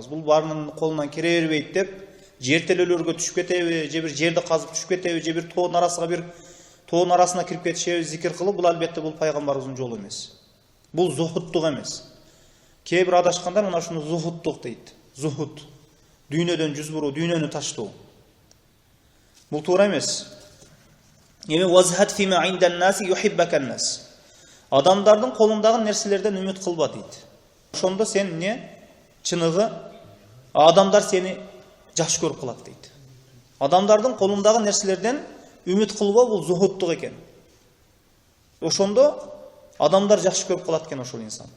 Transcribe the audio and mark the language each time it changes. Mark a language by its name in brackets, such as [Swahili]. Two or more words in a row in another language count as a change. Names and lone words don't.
[Kyrgyz] Бул баарынын колунан келе бербейт деп, жертелөөлөргө түшүп кетеби, же бир жерди казып түшүп кетеби, же бир тоонун арасына кирип кетишеби, зикир кылып, бул албетте бул пайгамбарыбыздын жолу эмес. Бул зухуттук эмес. Кээ бир адашкандар мына ушуну зухуттук дейт. Зухут. Дүйнөдөн жүз буруу, дүйнөнү таштоо. Бул туура эмес. Эми [Arabic] وازهد فيما عند الناس يحبك الناس. [Kyrgyz] Адамдардын колундагы нерселерден үмүт кылба дейт. Ошондо сен чыныгы адамдар сени жакшы көрүп калат дейт. Адамдардын колундагы нерселерден үмүт кылбоо бул зухуттук экен. Ошондо адамдар жакшы көрүп калат экен ошол инсанды.